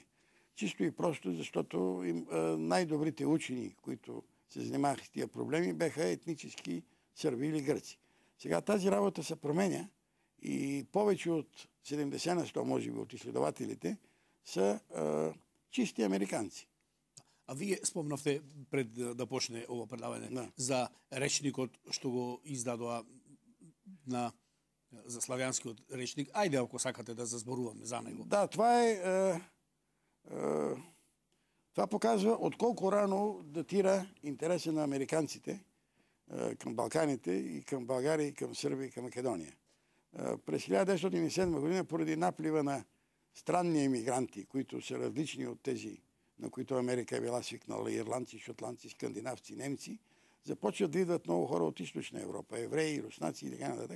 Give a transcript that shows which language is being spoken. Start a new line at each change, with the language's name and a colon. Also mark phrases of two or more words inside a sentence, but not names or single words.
Bulgarian: Чисто и просто, защото най-добрите учени, които се занимаваха с тия проблеми, бяха етнически сърби или гърци. Сега тази работа се променя и повече от 70%, може би, от изследователите са чисти американци.
Macedonian: А вие спомнавте пред да почне ово предавање за речникот што го издадоа за славянскиот речник. Ајде, ако сакате да зазборуваме за него.
Bulgarian: Да, това показва от колко рано датира интереса на американците към Балканите и към България, и към Сърбия, и към Македония. През 1907 година, поради наплива на странни емигранти, които са различни от тези, на които Америка е била свикнала, ирландци, шотландци, скандинавци, немци, започват да идват много хора от Източна Европа, евреи, руснаци и така нататък.